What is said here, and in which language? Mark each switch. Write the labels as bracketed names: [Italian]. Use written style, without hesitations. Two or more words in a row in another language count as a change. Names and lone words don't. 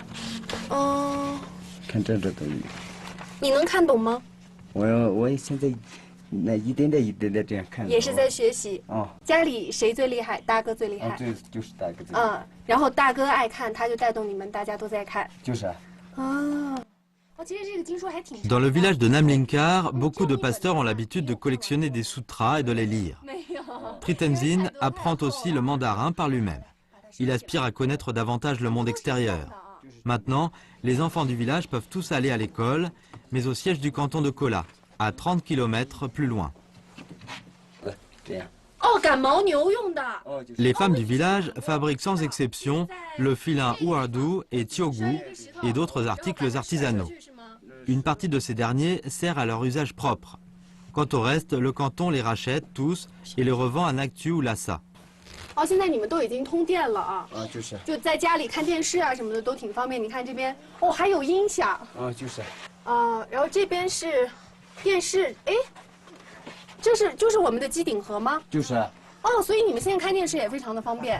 [Chinese] 看这都有。你能看懂吗？我现在那一点点这样看。也是在学习。家里谁最厉害？大哥最厉害。对，就是大哥最厉害。然后大哥爱看，他就带动你们，大家都在看。就是啊。 [French] Dans le village de Namlinkar, beaucoup de pasteurs ont l'habitude de collectionner des sutras et de les lire. Pritenzin apprend aussi le mandarin par lui-même. Il aspire à connaître davantage le monde extérieur. Maintenant, les enfants du village peuvent tous aller à l'école, mais au siège du canton de Kola, à 30 km plus loin. Les femmes du village fabriquent sans exception le filin ouardou et tiogu et d'autres articles artisanaux. Une partie de ces derniers sert à leur usage propre. Quant au reste, le canton les rachète tous et les revend à Nactu ou Lhasa. [Chinese] 现在你们都已经通电了啊！就在家里看电视啊什么的都挺方便。你看这边还有音响。然后这边是电视，哎，就是我们的机顶盒吗？就是啊。所以你们现在看电视也非常的方便。